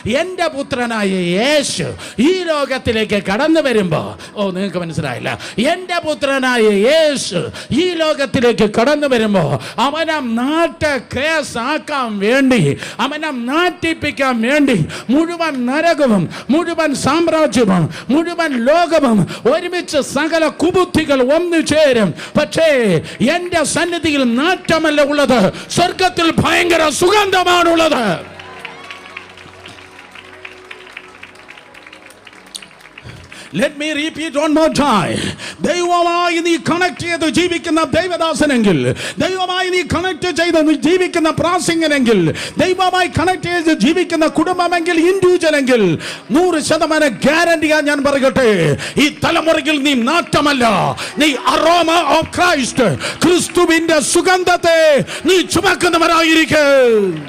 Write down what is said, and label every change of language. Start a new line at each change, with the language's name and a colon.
Malayalam: എൻ്റെ പുത്രനായ യേശു ഈ ലോകത്തിലേക്ക് കടന്നു വരുമ്പോ, നിങ്ങൾക്ക് മനസ്സിലായില്ല, എൻ്റെ പുത്രനായ യേശു ഈ ലോകത്തിലേക്ക് കടന്നു വരുമ്പോ അവനെ കേസാക്കാൻ വേണ്ടി, അവനെ നാട്ടിപ്പിക്കാൻ വേണ്ടി മുഴുവൻ നരകവും, മുഴുവൻ സാമ്രാജ്യവും, മുഴുവൻ ലോകവും ഒരുമിച്ച് സകല കുബുദ്ധികൾ ഒന്നു ചേരും. പക്ഷേ എന്റെ സന്നിധിയിൽ നാറ്റമല്ല ഉള്ളത്, സ്വർഗത്തിൽ ഭയങ്കര സുഗന്ധമാണുള്ളത്.
English: Let me repeat one more time.
Malayalam: ദൈവമായി നീ കണക്ട് ചെയ്ത് ജീവിക്കുന്ന ദൈവദാസനെങ്കിൽ, ദൈവമായി നീ കണക്ട് ചെയ്ത് ജീവിക്കുന്ന പ്രാസംഗനെങ്കിൽ, ദൈവമായി കണക്ട് ചെയ്ത് ജീവിക്കുന്ന കുടുംബമെങ്കിൽ, ഇൻഡിവിജ്വലെങ്കിൽ 100% ഗ്യാരണ്ടിയാ ഞാൻ പറയട്ടെ, ഈ തലമുറയിൽ നീ നാറ്റമല്ല, നീ
English: aroma of Christ,
Malayalam: ക്രിസ്തുവിന്റെ സുഗന്ധത്തെ നീ ചുമക്കുന്നവരായിരിക്കും.